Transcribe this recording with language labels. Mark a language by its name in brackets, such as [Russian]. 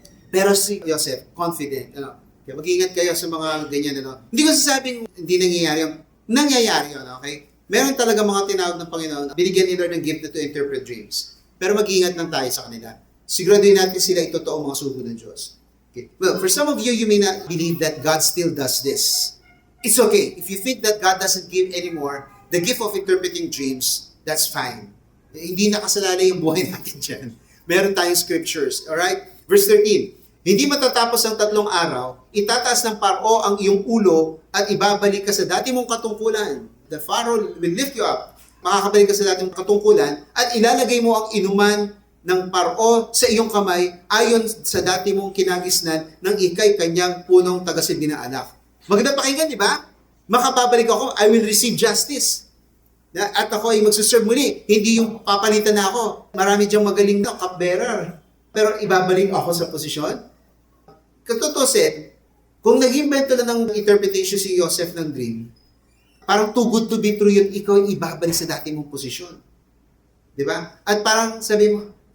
[Filipino] Pero si Joseph, confident. Okay, mag-iingat kayo sa mga ganyan. Hindi ko sasabing hindi nangyayari yun. Nangyayari yun, okay? Meron talaga mga tinawag ng Panginoon, binigyan ni Lord ng gift [English] to interpret dreams. [Filipino] Pero mag-iingat lang tayo sa kanila. Siguraduhin natin sila itotoong mga sugo ng Diyos. [English] Okay. Well, for some of you, you may not believe that God still does this. It's okay. If you think that God doesn't give anymore the gift of interpreting dreams, that's fine. [Filipino] Hindi nakasalalay yung buhay natin dyan. Meron tayong scriptures. Alright? Verse 13. Hindi matatapos ang 3 araw, itataas ng Paro ang iyong ulo at ibabalik ka sa dati mong katungkulan. [English] The Pharaoh will lift you up. [Filipino] Makakabalik ka sa dati mong katungkulan at ilalagay mo ang inuman ng Paro sa iyong kamay ayon sa dati mong kinagisnan ng ikay kanyang punong tagasilbi na anak. Maganda pakinggan, di ba? Makababalik ako, [English] I will receive justice. [Filipino] At ako ay magsuserve muli. Hindi yung papalitan na ako. Marami diyang magaling na cupbearer. Pero ibabalik ako sa posisyon. Katutusin, kung nag-invento na ng interpretation si Joseph ng dream, parang [English] too good to be true [Filipino] yun, ikaw ay ibabalik sa dati mong posisyon. Di ba? At parang sabi mo,